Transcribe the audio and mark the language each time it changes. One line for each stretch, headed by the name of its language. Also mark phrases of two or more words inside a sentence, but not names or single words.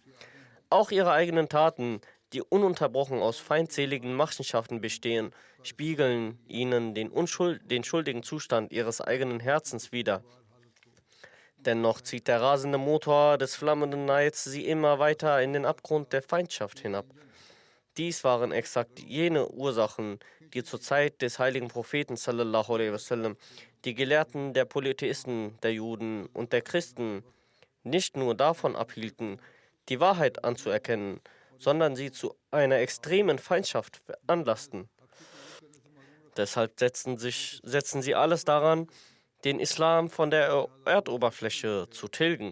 German: Auch ihre eigenen Taten, die ununterbrochen aus feindseligen Machenschaften bestehen, spiegeln ihnen den schuldigen Zustand ihres eigenen Herzens wider. Dennoch zieht der rasende Motor des flammenden Neids sie immer weiter in den Abgrund der Feindschaft hinab. Dies waren exakt jene Ursachen, die zur Zeit des heiligen Propheten
Arabic: صلى الله عليه وسلم
German: die Gelehrten der Polytheisten, der Juden und der Christen nicht nur davon abhielten, die Wahrheit anzuerkennen, sondern sie zu einer extremen Feindschaft veranlassten. Deshalb setzen sie alles daran, den Islam von der Erdoberfläche zu tilgen.